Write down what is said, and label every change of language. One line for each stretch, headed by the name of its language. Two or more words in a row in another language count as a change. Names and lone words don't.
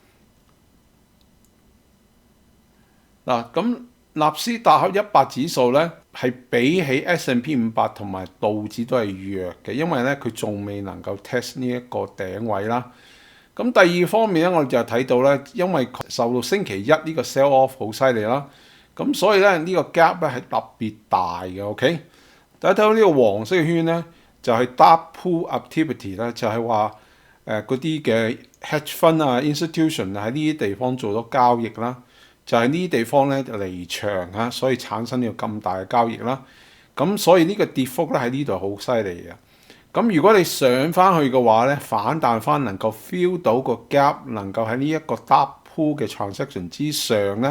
Cantonese: 嗱，咁納斯達克100指數咧係比起 S&P 500同埋道指都係弱嘅，因為咧佢仲未能夠 test 呢一個頂位啦。咁第二方面咧，我哋就睇到咧，因為受到星期一呢個
English: sell off
Cantonese: 好犀利啦。咁所以咧呢個 gap 咧係特別大嘅，OK？大家睇到呢個黃色嘅圈咧，就係
English: dark pool activity
Cantonese: 啦，就係話嗰啲嘅
English: hedge fund
Cantonese: 啊、institution 喺呢啲地方做咗交易啦，就係呢啲地方咧離場啊，所以產生呢個咁大嘅交易啦。咁所以呢個跌幅咧喺呢度好犀利嘅。咁如果你上翻去嘅話咧，反彈翻能夠 feel 到個 gap 能夠喺呢一個
English: dark pool
Cantonese: 嘅 transaction 之上咧。